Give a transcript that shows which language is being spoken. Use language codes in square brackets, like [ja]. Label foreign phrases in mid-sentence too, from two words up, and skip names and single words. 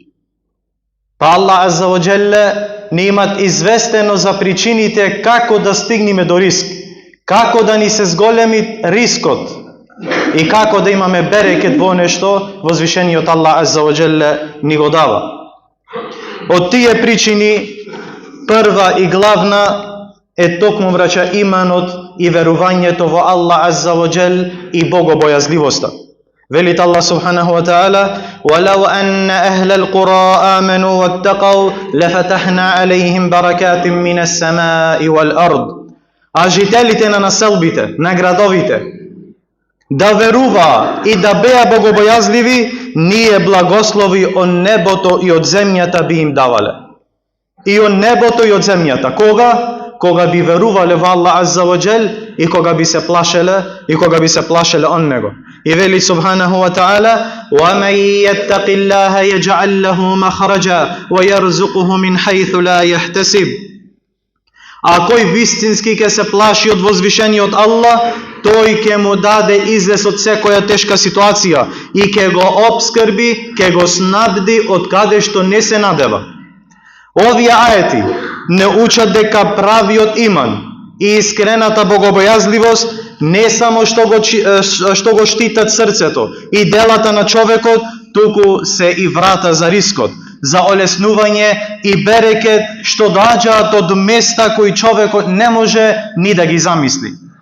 [mk] Па Аллах [ar] عز وجل [mk] ни имат известено за причините како да стигнеме до риск, како да ни се зголеми рискот и како да имаме берекет во нешто возвишениот Аллах [ar] عز وجل [mk] ни го дава. Од тие причини, прва и главна е токму враќа иманот и верувањето во Аллах [ar] عز وجل [mk] и богобојазливоста. [ar] Велит Аллах سبحانه وتعالى: "ولو أن أهل القرى آمنوا واتقوا لفتحنا عليهم بركات من السماء والأرض." [mk] А жителите на населбите, на градовите, да верува и да беа богобојазливи, ние благослови од небото и од земјата би им давале. И од небото и од земјата. Кога? Кога би верувале во Аллах [ar] عز وجل [mk] и кога би се плашеле од него. [ar] И вели سبحانه وتعالى: "ومن يتق الله يجعل له مخرجا ويرزقه من حيث لا يحتسب." [mk] А кој вистински ќе се плаши од возвишениот Аллах, тој ќе му даде излез од секоја тешка ситуација и ќе го обскрби, ќе го снабди од каде што не се надева. Овие аети не учат дека правиот иман и искрената богобојазливост не само што го штитат срцето и делата на човекот, туку се и врата за рискот, за олеснување и берекет што доаѓаат од места кои човекот не може ни да ги замисли.